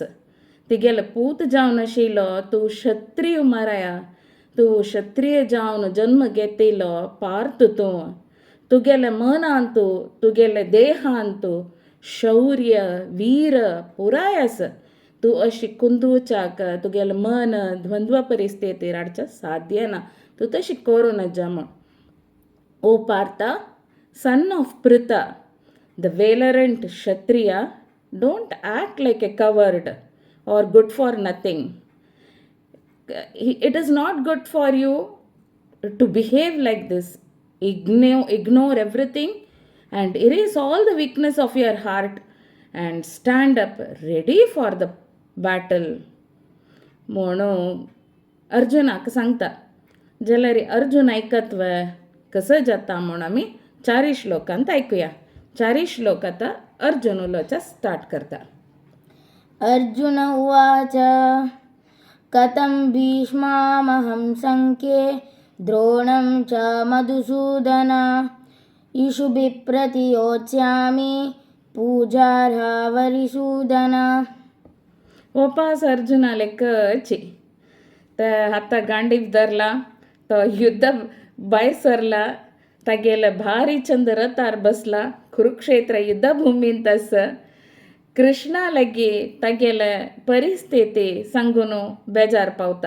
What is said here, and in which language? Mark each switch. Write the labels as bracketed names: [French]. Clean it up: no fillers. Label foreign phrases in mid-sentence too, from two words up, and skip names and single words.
[Konkani] तिगेलो पूत जावन आशिल्लो तूं क्षत्रीय माराया तूं क्षत्रीय जावन जन्म घेतिल्लो पार्थ तुगेले मनांतू तुगेले देहांतू शौर्य वीर पुराय आसा. तूं अशी कुंदूचाक तुगेलें मन द्वंद्व परिस्थितीर हाडचें साध्य ना. तूं तशी करूं नजा म्हूण. [English] O Partha, son of Pritha, the valiant Kshatriya, don't act like a coward or good for nothing. It is not good for you to behave like this. Ignore everything and erase all the weakness of your heart and stand up ready for the battle. [Konkani] म्हणून अर्जुनाक सांगता. जाल्यार अर्जुन ऐकत्व कसं जाता म्हणून आमी चारी श्लोकांत ऐकुया. चारी श्लोक आतां अर्जुन उलोवचा स्टार्ट करता. [Sanskrit] अर्जुन उवाच कथं भीष्मामहं संख्ये द्रोणं च मधुसूदन इषुभिः प्रतियोत्स्यामि पूजार्हा वरिसूदन. [Konkani] वापस अर्जुना लेखची तर आता गांडीव धरला तो युद्ध भायर सरला तागेले भारी चंद रथार बसला कुरुक्षेत्र युद्ध भूमींत आसा. कृष्णा लगी तगेले परिस्थिती सांगून बेजार पावता.